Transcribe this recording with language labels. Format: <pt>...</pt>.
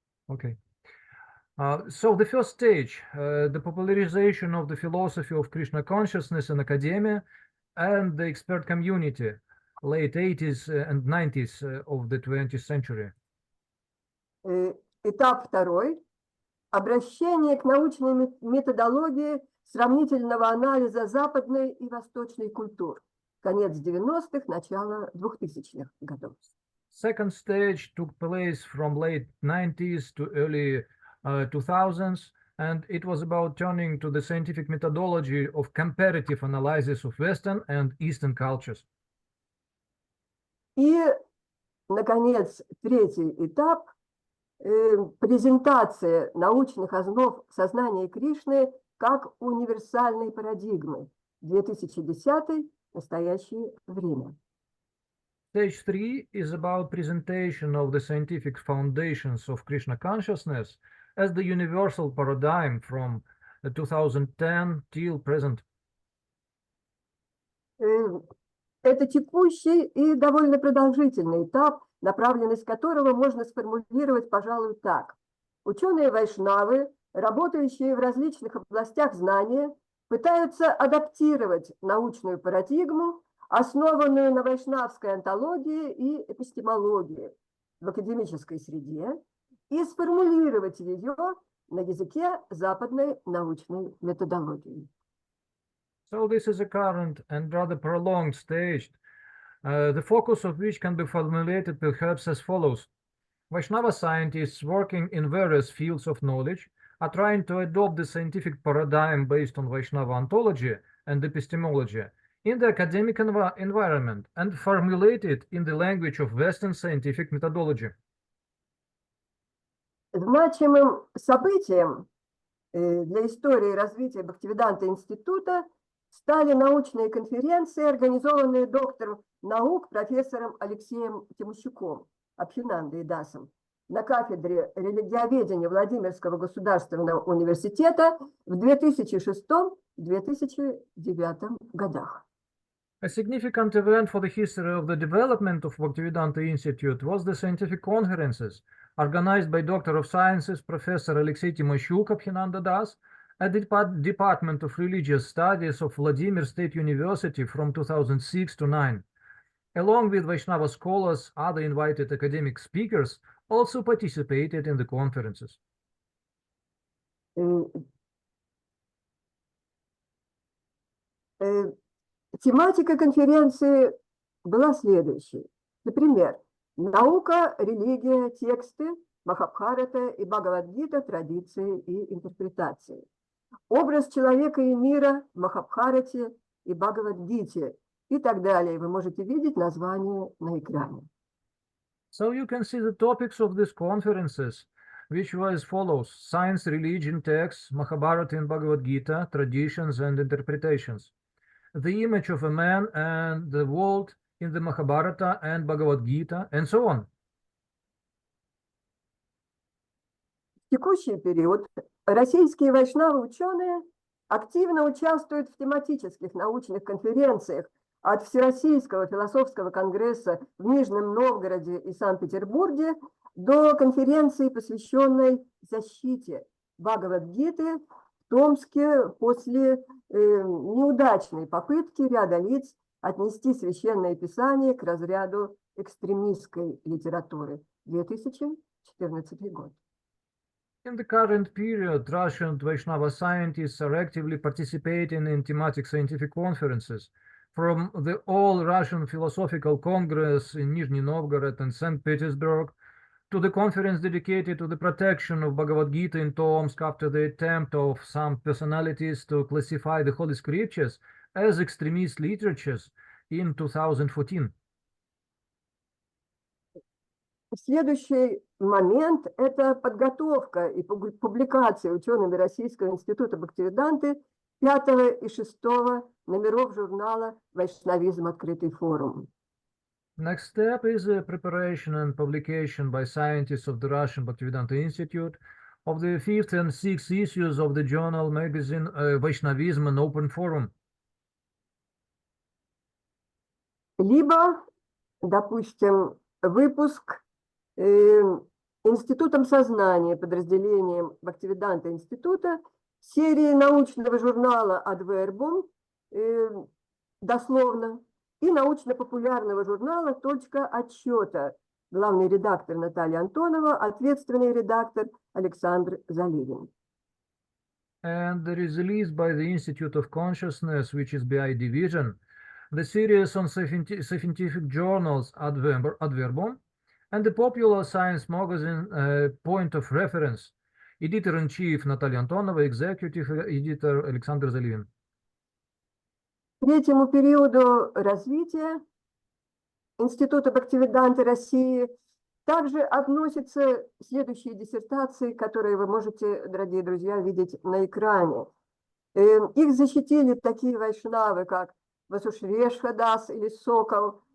<en>Okay. So the first stage, the popularization of the philosophy of Krishna consciousness in academia and the expert community, late 80s and 90s of the 20th century.</en> <ru>Этап 2. Обращение к научной методологии сравнительного анализа западной и восточной культур. Конец 90-х, начало 2000-х годов.</ru> <en>Second stage took place from late 90s to early 2000s, and it was about turning to the scientific methodology of comparative analysis of Western and Eastern cultures.</en> <ru>И, наконец, 3-й этап презентация научных основ сознания Кришны как универсальной парадигмы. 2010 настоящее время.</ru> <en>Stage 3 is about presentation of the scientific foundations of Krishna consciousness as the universal paradigm from 2010 till present.</en> <ru>Это текущий и довольно продолжительный этап, направленность которого можно сформулировать, пожалуй, так. Ученые вайшнавы, работающие в различных областях знания, пытаются адаптировать научную парадигму, основанную на вайшнавской онтологии и эпистемологии в академической среде, и сформулировать ее на языке западной научной методологии.</ru> <en>So this is a current and rather prolonged stage, the focus of which can be formulated perhaps as follows. Vaishnava scientists working in various fields of knowledge are trying to adopt the scientific paradigm based on Vaishnava ontology and epistemology in the academic environment and formulate it in the language of Western scientific methodology.</en> <ru>Значимым событием для истории развития Бхактивиданта института стали научные конференции, организованные доктором наук профессором Алексеем Тимощуком, Абхинандой Дасом, на кафедре религиоведения Владимирского государственного университета в 2006-2009 годах.</ru> <en>A significant event for the history of the development of Bhaktivedanta Institute was the scientific conferences organized by Doctor of Sciences Professor Alexey Timoshuk Abhinanda Das at the Department of Religious Studies of Vladimir State University from 2006 to 2009. Along with Vaishnava scholars, other invited academic speakers also participated in the conferences.</en> <ru>Тематика конференции была следующей. Например, наука, религия, тексты, Махабхарата и Бхагавад-гита, традиции и интерпретации. Образ человека и мира в Махабхарате и Бхагавад-гите и так далее. Вы можете видеть название на экране.</ru> <en>So you can see the topics of these conferences, which were as follows: science, religion, texts, Mahabharata and Bhagavad Gita, traditions and interpretations. The image of a man and the world in the Mahabharata and Bhagavad Gita, and so on.</en> <ru>В текущий период российские вайшнавы-ученые активно участвуют в тематических научных конференциях от Всероссийского философского конгресса в Нижнем Новгороде и Санкт-Петербурге до конференции, посвященной защите Бхагавад-гиты в Томске после неудачной попытки ряда лиц отнести священное писание к разряду экстремистской литературы. 2014 год.</ru> <en>In the current period, Russian Vaishnava scientists are actively participating in thematic scientific conferences, from the All-Russian Philosophical Congress in Nizhny Novgorod and St. Petersburg, to the conference dedicated to the protection of Bhagavad Gita in Tomsk after the attempt of some personalities to classify the Holy Scriptures as extremist literatures in 2014.</en> <ru>Следующий момент – это подготовка и публикация учеными Российского института Бхактивиданты 5 и 6 номеров журнала «Вайшнавизм. Открытый форум».</ru> <en>Next step is the preparation and publication by scientists of the Russian Bhaktivedanta Institute of the 5th and 6th issues of the journal magazine Vaishnavism and Open Forum.</en> <ru>Либо, допустим, выпуск Институтом сознания, подразделением Бхактивиданта института, серии научного журнала «Адвербум», дословно, и научно-популярного журнала «Точка отсчета», главный редактор Наталья Антонова, ответственный редактор Александр Заливин.</ru> <en>And there is released by the Institute of Consciousness, which is BI division, the series on scientific journals Adverbum, and the popular science magazine Point of Reference, editor-in-chief Natalia Antonova, executive editor Alexander Zalivin.</en> <ru>К третьему периоду развития Института Бхактивиданты России также относятся следующие диссертации, которые вы можете, дорогие друзья, видеть на экране. Их защитили такие вайшнавы, как Васушрешха Дас или Сокол,</ru>